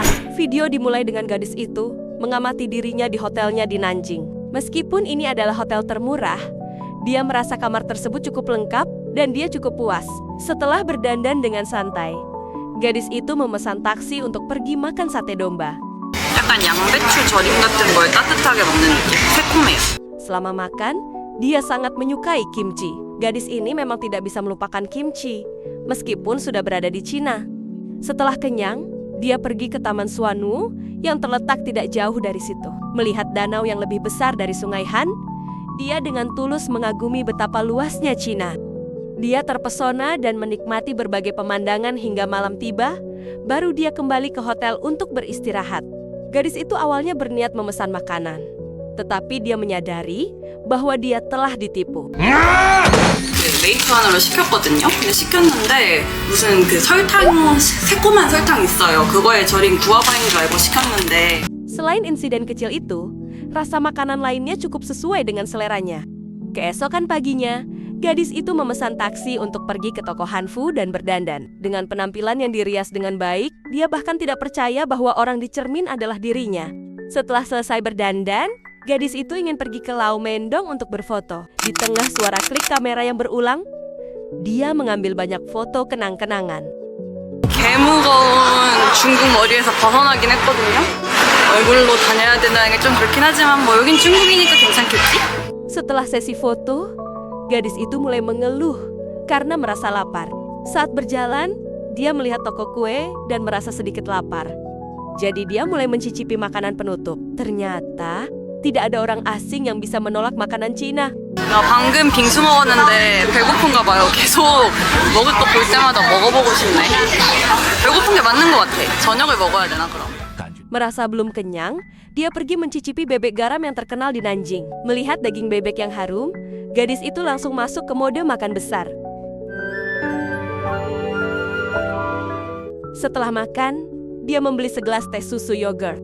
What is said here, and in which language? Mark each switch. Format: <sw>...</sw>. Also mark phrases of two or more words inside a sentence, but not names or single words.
<id>Video dimulai dengan gadis itu mengamati dirinya di hotelnya di Nanjing. Meskipun ini adalah hotel termurah, dia merasa kamar tersebut cukup lengkap dan dia cukup puas. Setelah berdandan dengan santai, gadis itu memesan taksi untuk pergi makan sate domba.</id> <ko>약간 양배추 절임 같은 걸 따뜻하게 먹는 느낌. 새콤해요.</ko> <id>Selama makan, dia sangat menyukai kimchi. Gadis ini memang tidak bisa melupakan kimchi, meskipun sudah berada di Cina. Setelah kenyang, dia pergi ke Taman Suanu yang terletak tidak jauh dari situ. Melihat danau yang lebih besar dari Sungai Han, dia dengan tulus mengagumi betapa luasnya Cina. Dia terpesona dan menikmati berbagai pemandangan hingga malam tiba, baru dia kembali ke hotel untuk beristirahat. Gadis itu awalnya berniat memesan makanan, tetapi dia menyadari bahwa dia telah ditipu.</id> <ko>메이크업으로 시켰거든요. 근데 시켰는데 무슨 그 새콤한 설탕 있어요. 그거에 절인 구아바인 줄 알고 시켰는데.</ko> <id>Selain insiden kecil itu, rasa makanan lainnya cukup sesuai dengan seleranya. Keesokan paginya, gadis itu memesan taksi untuk pergi ke toko Hanfu dan berdandan. Dengan penampilan yang dirias dengan baik, dia bahkan tidak percaya bahwa orang di cermin adalah dirinya. Setelah selesai berdandan, gadis itu ingin pergi ke Lau Mendong untuk berfoto. Di tengah suara klik kamera yang berulang, dia mengambil banyak foto kenang-kenangan.</id> <ko>개무거운 중국 머리에서 벗어나긴 했거든요. 얼굴로 다녀야 된다는 게 좀 그렇긴 하지만 뭐 여긴 중국이니까 괜찮겠지?</ko> <id>Setelah sesi foto, gadis itu mulai mengeluh karena merasa lapar. Saat berjalan, dia melihat toko kue dan merasa sedikit lapar. Jadi dia mulai mencicipi makanan penutup. Ternyata, tidak ada orang asing yang bisa menolak makanan Cina.</id> <ko>나 방금 빙수 먹었는데 배고픈가 봐요. 계속 먹을 거 볼 때마다 먹어보고 싶네. 배고픈 게 맞는 것 같아. 저녁을 먹어야 되나 그럼?</ko> <id>Merasa belum kenyang, dia pergi mencicipi bebek garam yang terkenal di Nanjing. Melihat daging bebek yang harum, gadis itu langsung masuk ke mode makan besar. Setelah makan, dia membeli segelas teh susu yogurt.</id>